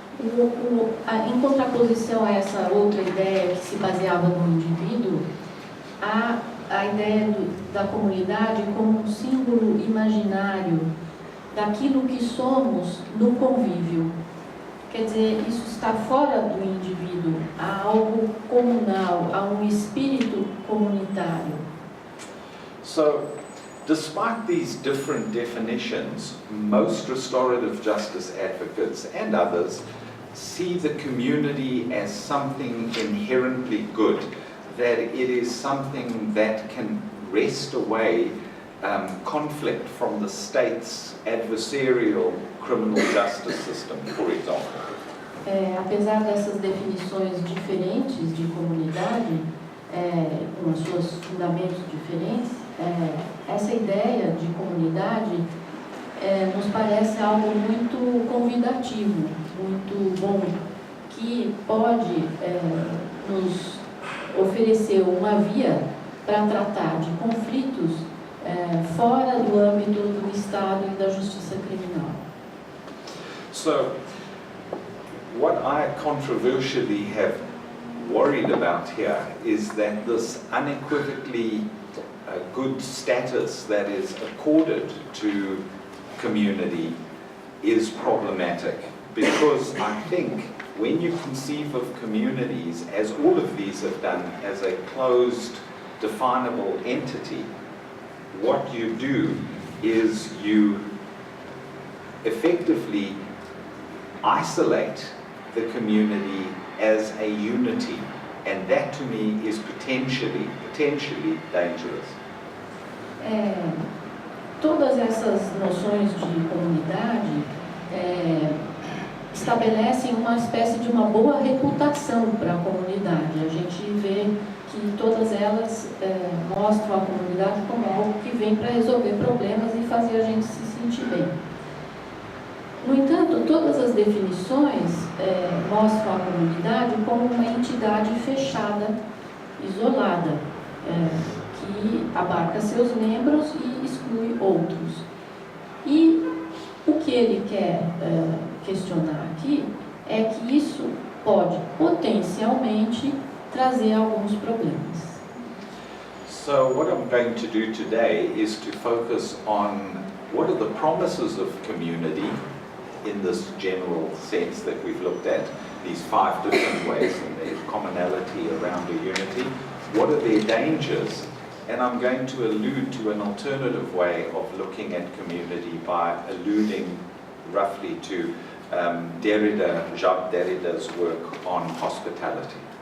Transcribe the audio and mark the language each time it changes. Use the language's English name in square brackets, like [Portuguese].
[Portuguese] Em contraposição a essa outra ideia que se baseava no indivíduo, há a ideia da comunidade como um símbolo imaginário daquilo que somos no convívio. Quer dizer, isso está fora do indivíduo, há algo comunal, há um espírito comunitário. [English] So, despite these different definitions, most restorative justice advocates and others see the community as something inherently good, that it is something that can wrest away conflict from the state's adversarial criminal justice system, for example. [Portuguese] Apesar dessas definições diferentes de comunidade, com os seus fundamentos diferentes, essa ideia de comunidade nos parece algo muito convidativo, muito bom, que pode nos oferecer uma via para tratar de conflitos fora do âmbito do Estado e da justiça criminal. [English] So, what I controversially have worried about here is that this unequivocally good status that is accorded to community is problematic, because I think when you conceive of communities, as all of these have done, as a closed, definable entity, what you do is you effectively isolate the community as a unity, and that to me is potentially dangerous. [Portuguese] Todas essas noções de comunidade estabelecem uma espécie de uma boa reputação para a comunidade. A gente vê que todas elas mostram a comunidade como algo que vem para resolver problemas e fazer a gente se sentir bem. No entanto, todas as definições mostram a comunidade como uma entidade fechada, isolada, que abarca seus membros e exclui outros. E o que ele quer questionar aqui é que isso pode potencialmente trazer alguns problemas. [English] So what I'm going to do today is to focus on what are the promises of community in this general sense that we've looked at, these 5 different ways, and there's commonality around a unity. What are their dangers? And I'm going to allude to an alternative way of looking at community by alluding roughly to Jacques Derrida's work on hospitality.